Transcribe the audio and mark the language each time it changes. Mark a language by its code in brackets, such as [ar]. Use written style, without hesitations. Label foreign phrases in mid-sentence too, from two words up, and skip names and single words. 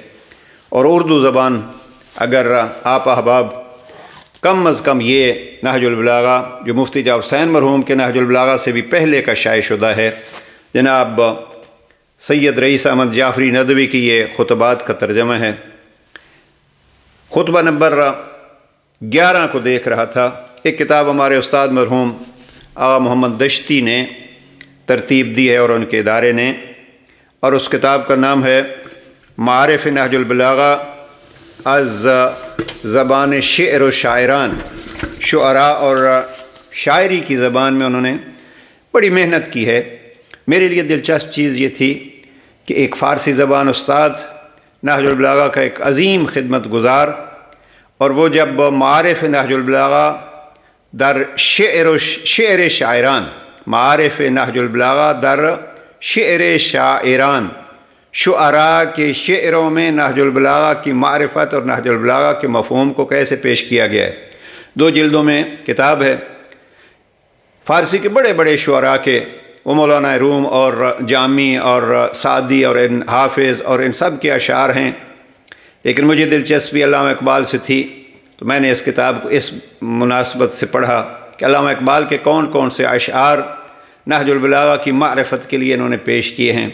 [ur] اور اردو زبان، اگر آپ احباب کم از کم یہ نہج البلاغہ جو مفتی جعفر حسین مرحوم کے نہج البلاغہ سے بھی پہلے کا شائع شدہ ہے، جناب سید رئیس احمد جعفری ندوی کی یہ خطبات کا ترجمہ ہے۔ خطبہ نمبر 11 کو دیکھ رہا تھا۔ ایک کتاب ہمارے استاد مرحوم آغا محمد دشتی نے ترتیب دی ہے اور ان کے ادارے نے، اور اس کتاب کا نام ہے معارف نہج البلاغہ از زبان شعر و شاعران، شعراء اور شاعری کی زبان میں انہوں نے بڑی محنت کی ہے۔ میرے لیے دلچسپ چیز یہ تھی کہ ایک فارسی زبان استاد، نہج البلاغہ کا ایک عظیم خدمت گزار، اور وہ جب معارف نہج البلاغہ در شعر شاعران، معارف نہج البلاغہ در شعر شاعران، شعراء کے شعروں میں نہج البلاغہ کی معرفت اور نہج البلاغہ کے مفہوم کو کیسے پیش کیا گیا ہے۔ 2 جلدوں میں کتاب ہے۔ فارسی کے بڑے بڑے شعراء کے، وہ مولانا روم اور جامی اور سعدی اور ان حافظ اور ان سب کے اشعار ہیں، لیکن مجھے دلچسپی علامہ اقبال سے تھی، تو میں نے اس کتاب کو اس مناسبت سے پڑھا کہ علامہ اقبال کے کون کون سے اشعار نہج البلاغہ کی معرفت کے لیے انہوں نے پیش کیے ہیں۔